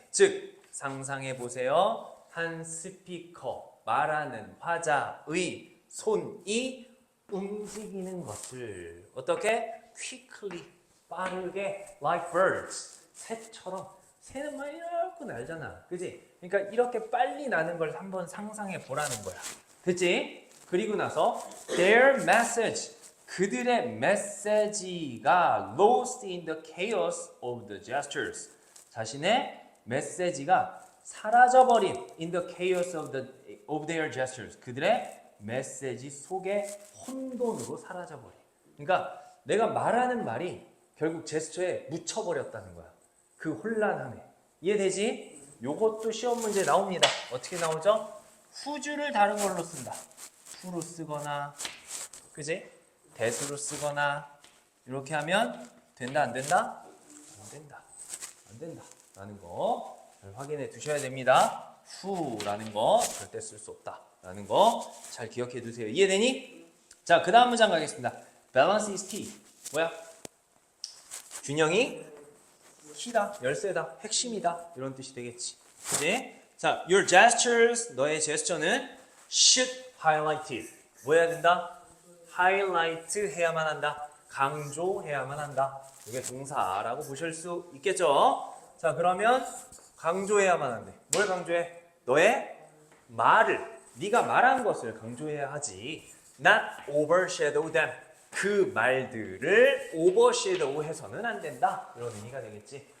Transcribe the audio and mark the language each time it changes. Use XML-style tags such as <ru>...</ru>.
<ko>즉 상상해보세요. 한 스피커, 말하는 화자의 손이 움직이는 것을 어떻게?</ko> <en>quickly,</en> <ko>빠르게</ko> <en>like birds,</en> <ko>새처럼. 새는 막 이렇게 날잖아. 그지? 그러니까 이렇게 빨리 나는 걸 한번 상상해 보라는 거야. 됐지?</ko> <en>그리고 나서 their message,</en> <ko>그들의 메시지가</ko> <en>lost in the chaos of the gestures.</en> <ko>자신의 메시지가 사라져버린</ko> <en>in the chaos of their gestures.</en> <ko>그들의 메시지 속에 혼돈으로 사라져버린. 그러니까 내가 말하는 말이 결국 제스처에 묻혀버렸다는 거야. 그 혼란함에. 이해되지? 요것도 시험 문제 나옵니다. 어떻게 나오죠? whose를 다른 걸로 쓴다. to로 쓰거나, 그지? that으로 쓰거나 이렇게 하면 된다 안 된다? 안 된다. 안 된다. 라는 거 잘 확인해 두셔야 됩니다. who라는 거 절대 쓸 수 없다. 라는 거 잘 기억해 두세요. 이해되니? 자, 그 다음 문장 가겠습니다.</ko> <en>Balance is key.</en> <ko>뭐야? 균형이 키다, 열쇠다, 핵심이다 이런 뜻이 되겠지. 그지?</ko> <en>자, your gestures,</en> <ko>너의 제스처는</ko> <en>should highlight.</en> <ko>뭐 해야 된다? highlight 해야만 한다. 강조해야만 한다. 이게 동사라고 보실 수 있겠죠? 자, 그러면 강조해야만 한대. 뭘 강조해? 너의 말을, 네가 말한 것을 강조해야 하지.</ko> <en>Not overshadow them.</en> <ko>그 말들을 overshadow 해서는 안 된다. 이런 의미가 되겠지.</ko>